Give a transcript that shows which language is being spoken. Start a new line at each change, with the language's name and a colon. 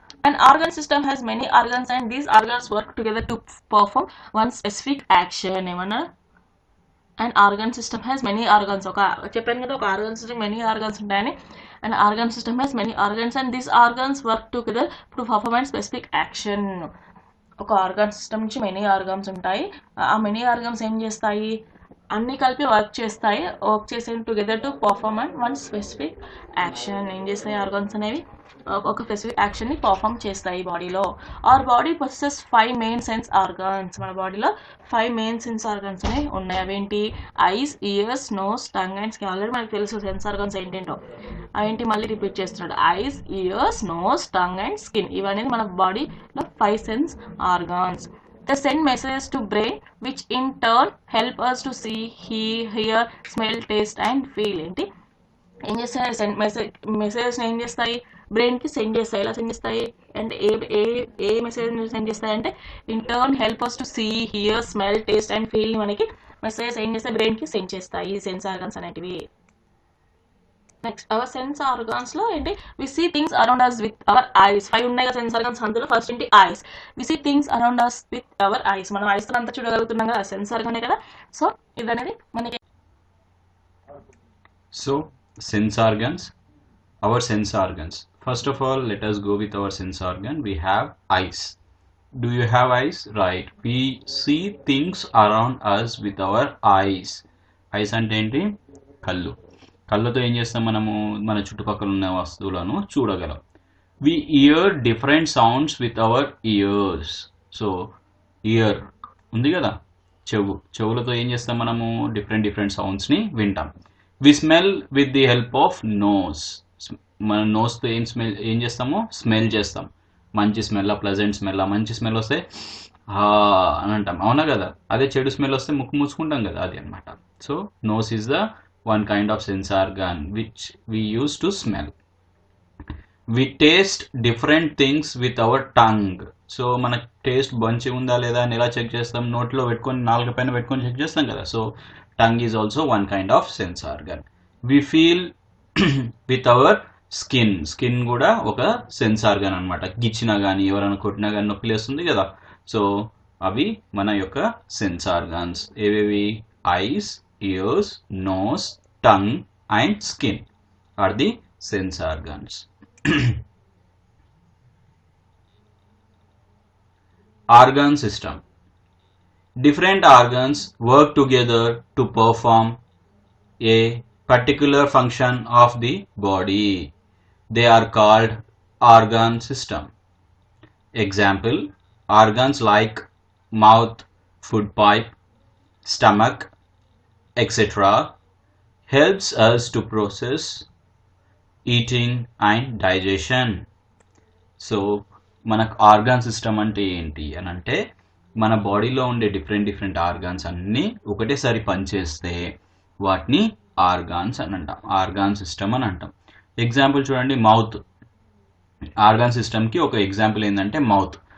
English: An organ system has many organs and these organs work together to perform one specific action.
Telugu: ఏమన్నా?
English: And organ system has many organs.
Telugu: చెప్పాను కదా, ఒక organ system many organs ఉంటాయని.
English: And organ system has many organs and these organs work together to perform and specific action.
Telugu: ఒక organ system నుంచి many organs ఉంటాయి. ఆ many organs ఏం చేస్తాయి? అన్నీ కలిపి వర్క్ చేసే
English: Together to perform and one specific action.
Telugu: ఏం చేస్తాయి ఆర్గాన్స్ అనేవి ఒక స్పెసిఫిక్ యాక్షన్ని పర్ఫామ్ చేస్తాయి బాడీలో.
English: Our body possess 5 main sense organs.
Telugu: మన బాడీలో 5 మెయిన్ సెన్స్ ఆర్గాన్స్ అనేవి ఉన్నాయి. అవేంటి?
English: Eyes, ears, nose, tongue and skin.
Telugu: Already మనకు తెలుసు సెన్స్ ఆర్గాన్స్ ఏంటేంటో. అవేంటి మళ్ళీ రిపీట్ చేస్తున్నాడు.
English: Eyes, ears, nose, tongue and skin.
Telugu: ఇవన్నీ మన బాడీలో 5 sense organs.
English: They send messages to brain which in turn help us to see, hear, smell, taste and feel.
Telugu: ఏంటి ఏం చేస్తాయి? మెసేజెస్ ఏం చేస్తాయి? బ్రెయిన్కి సెండ్ చేస్తాయి. ఎలా సెండ్ చేస్తాయి అంటే ఏ మెసేజ్ సెండ్ చేస్తాయి అంటే
English: In turn help us to see, hear, smell, taste and feel.
Telugu: మనకి మెసేజెస్ ఏం చేస్తాయి? బ్రెయిన్కి సెండ్ చేస్తాయి సెన్స్ ఆర్గాన్స్ అనేటివి. నెక్స్ట్ అవర్ సెన్స్ ఆర్గాన్స్ లో ఏంటి?
English: We see things around us with our eyes.
Telugu: 5 ఉన్నాయి కదా సెన్స్ ఆర్గాన్స్. అందులో ఫస్ట్ ఏంటి? Ice.
English: We see things around us with our eyes.
Telugu: మనం ఐస్ తో అంతా చూడగలుగుతున్నాం కదా, సెన్స్ ఆర్గానే కదా. సో ఇదనేది మనకి.
English: So sense organs, our sense organs. First of all, let us go with our sense organ. We have eyes. Do you have eyes? Right. We see things around us with our eyes.
Telugu: Eyes అంటే ఏంటి? కళ్ళు. కళ్ళతో ఏం చేస్తాం? మనము మన చుట్టుపక్కల ఉన్న వస్తువులను చూడగలం.
English: We hear different sounds with our ears.
Telugu: So year ఉంది కదా, చెవులతో ఏం చేస్తాం? మనము డిఫరెంట్ సౌండ్స్ని వింటాం.
English: We smell with the help of nose.
Telugu: మన నోస్తో ఏం చేస్తాము? స్మెల్ చేస్తాం. మంచి స్మెల్, ప్లెజెంట్ స్మెల్. మంచి స్మెల్ వస్తే అని అంటాం, అవునా కదా. అదే చెడు స్మెల్ వస్తే ముక్కు మూసుకుంటాం కదా, అది అనమాట.
English: So nose is the one kind of sense organ which we use to smell. We taste different things with our tongue.
Telugu: So మన టేస్ట్ మంచిగా ఉందా లేదా అని ఎలా చెక్ చేస్తాం? నోట్లో పెట్టుకొని, నాలుగు పైన పెట్టుకొని చెక్ చేస్తాం కదా.
English: So tongue is also one kind of sense organ. We feel with our skin.
Telugu: Skin కూడా ఒక సెన్స్ ఆర్గన్ అనమాట. గిచ్చినా కానీ, ఎవరైనా కొట్టినా కానీ నొప్పి లేస్తుంది కదా. సో అవి మన యొక్క సెన్స్ ఆర్గాన్స్. ఏవేవి?
English: Eyes, ears, nose, tongue and skin are the sense organs. Organ system. Different organs work together to perform a particular function of the body. They are called organ system. Example, organs like mouth, food pipe, stomach, etc. helps us to process eating and digestion.
Telugu: So మనకు organ system అంటే ఏంటి అని అంటే, మన బాడీలో ఉండే different organs అన్నీ ఒకటేసారి పనిచేస్తే వాటిని ఆర్గాన్స్ అని అంటాం. ఆర్గాన్ సిస్టమ్ అని అంటాం. ఎగ్జాంపుల్ చూడండి, మౌత్. ఆర్గాన్ సిస్టమ్కి ఒక ఎగ్జాంపుల్ ఏంటంటే మౌత్.